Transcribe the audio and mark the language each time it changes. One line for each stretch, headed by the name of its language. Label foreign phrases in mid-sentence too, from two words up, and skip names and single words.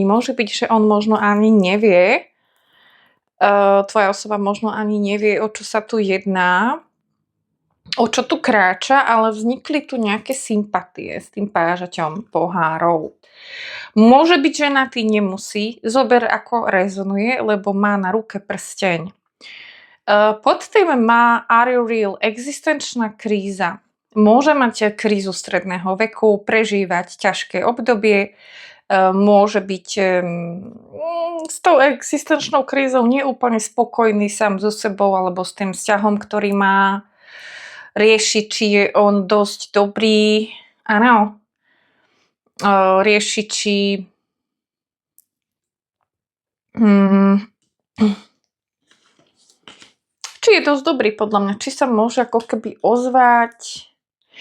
Slovak: Môže byť, že on možno ani nevie, tvoja osoba možno ani nevie, o čo sa tu jedná, o čo tu kráča, ale vznikli tu nejaké sympatie s tým pážaťom pohárov. Môže byť ženatý, nemusí. Zober, ako rezonuje, lebo má na ruke prsteň. Pod tým má
English: Are you real?
Slovak: Existenčná kríza. Môže mať krízu stredného veku, prežívať ťažké obdobie, môže byť s tou existenčnou krízou neúplne spokojný sám so sebou alebo s tým vzťahom, ktorý má, riešiť, či je on dosť dobrý, áno, riešiť, či je dosť dobrý podľa mňa, či sa môže ako keby ozvať.